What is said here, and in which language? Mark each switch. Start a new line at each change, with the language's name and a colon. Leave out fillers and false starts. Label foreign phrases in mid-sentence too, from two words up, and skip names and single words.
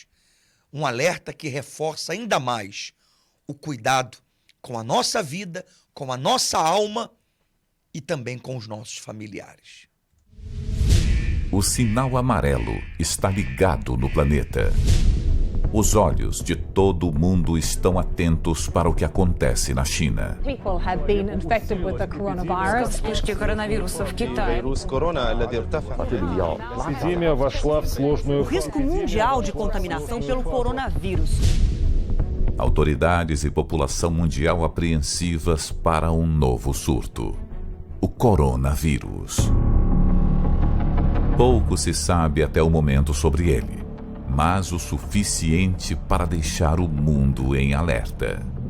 Portuguese: Um alerta que reforça ainda mais o cuidado com a nossa vida, com a nossa alma e também com os nossos familiares. O sinal amarelo está ligado no planeta. Os olhos de todo o mundo estão atentos para o que acontece na China.
English: People have been infected with the coronavirus.
Russian: Вспышки коронавируса в Китае. Эпидемия вошла в сложную фазу.
Portuguese: Risco mundial de contaminação pelo coronavírus. Autoridades e população mundial apreensivas para um novo surto: o coronavírus. Pouco se sabe até o momento sobre ele, mas o suficiente para deixar o mundo em alerta.